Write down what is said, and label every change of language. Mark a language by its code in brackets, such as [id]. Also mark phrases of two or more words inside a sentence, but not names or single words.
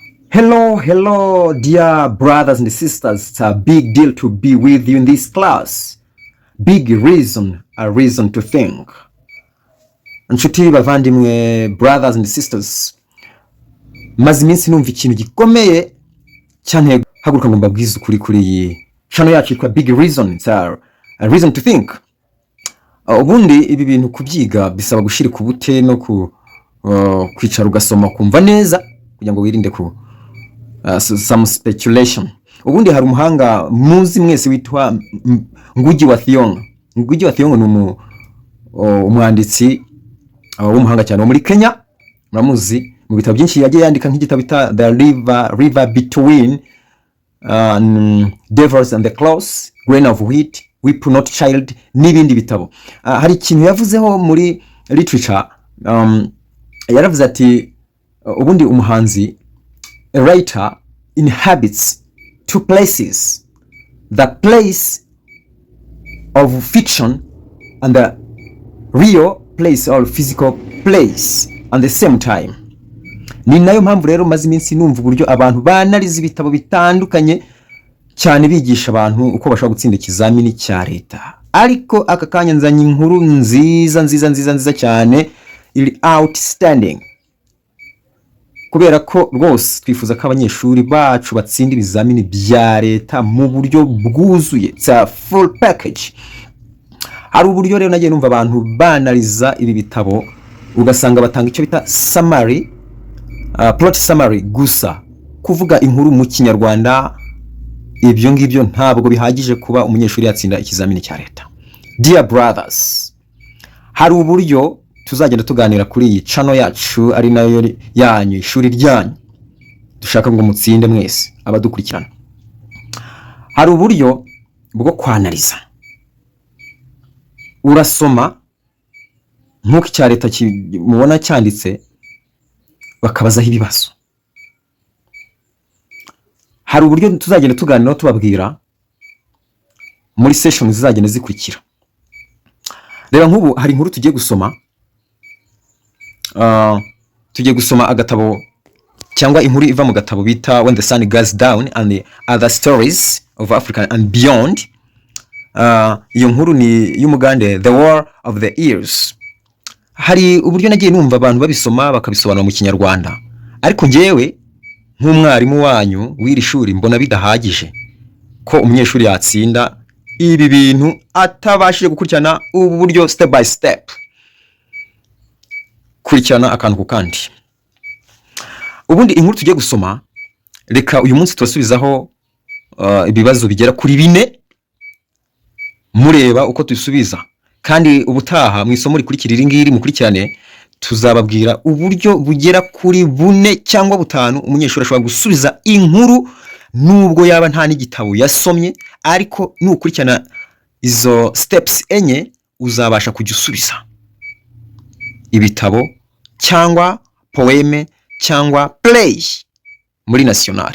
[en] Hello, dear brothers and sisters. It's a big deal to be with you in this class. Big reason, a reason to think. [rw] Nshuti bavandimwe, [en] brothers and sisters, [rw] maze iminsi numva ikintu gikomeye cyane haguruka ngo mbabwize ukuri kuri iyi channel yacu yitwa Big Reason. [en] It's a reason to think. [rw] Ubundi ibi bintu kubyiga bisaba gushirika ubute no kwicara ugasoma kumva neza kugira ngo wirinde ku [en] some speculation. [rw] Ubundi hari umuhanga muzi mwese witwa Ngugi wa Thiong'o. Ngugi wa Thiong'o ni umwanditsi w'umuhanga cyane wo muri Kenya. Muramuzi mu bitabo byinshi yagiye yandika nk'igitabo bita The River Between Devils and the Claws, Grain of Wheat, Weep Not Child n'ibindi bitabo. Hari ikintu yavuzeho muri literature, yaravuze ati ubundi umuhanzi, [en] a writer inhabits two places, the place of fiction and the real place or physical place at the same time. [rw] Ni nayo mpamvu rero maze iminsi numva uburyo abantu banaliza ibitabo bitandukanye cyane bigisha abantu uko bashobora gutsinda ikizamini cya leta. Ariko aka kanya nzanye inkuru nziza cyane, iri outstanding, kubera ko rwose twifuza ko abanyeshuri bacu batsinda ibizamini bya leta mu buryo bwuzuye. [en] It's a full package. [rw] Hari uburyo rero nagiye numva abantu banaliza ibi bitabo ugasanga batanga icyo bita summary, [en] plot summary [rw] gusa, kuvuga inkuru mu Kinyarwanda. Ibyo ngibyo ntabwo bihagije kuba umunyeshuri yatsinda ikizamini cya leta. [en] Dear brothers, [rw] hari uburyo tuzagenda tuganira kuri iyi channel yacu, ari nayo yanyu, ishuri ryanyu, dushaka ngo mutsinde mwese abadukurikirana. Hari uburyo bwo kwanaliza. Urasoma nk'uko icya leta mubona cyanditse, bakabazaho ibibazo. Hari uburyo tuzagenda tuganira tubabwira muri session zizagenda zikurikira. Reba nk'ubu hari inkuru tugiye gusoma, agatabo cyangwa inkuru iva mu gatabo bita When the Sun Goes Down and the Other Stories of Africa and Beyond. Iyo nkuru ni y'umugande The War of the Years. Hari uburyo nagiye numva abantu babisoma bakabisobanura mu Kinyarwanda, ariko njyewe nk'umwarimu wanyu w'iri shuri mbona bidahagije ko umunyeshuri yatsinda ibi bintu atabashije gukurikirana ubu buryo [en] step by step, [rw] kurikirana akantu ku kandi. Ubundi inkuru tugiye gusoma, reka uyu munsi turasubizaho ibibazo bigera kuri 4, mureba uko tuyisubiza, kandi ubutaha mu isomo rikurikira iri ngiri mukurikirane tuzababwira uburyo bugera kuri 4 cyangwa 5 umunyeshuri ashobora gusubiza inkuru nubwo yaba nta n'igitabo yasomye, ariko nukurikirana izo steps enye uzabasha kujya usubiza ibitabo cyangwa poeme cyangwa play muri national.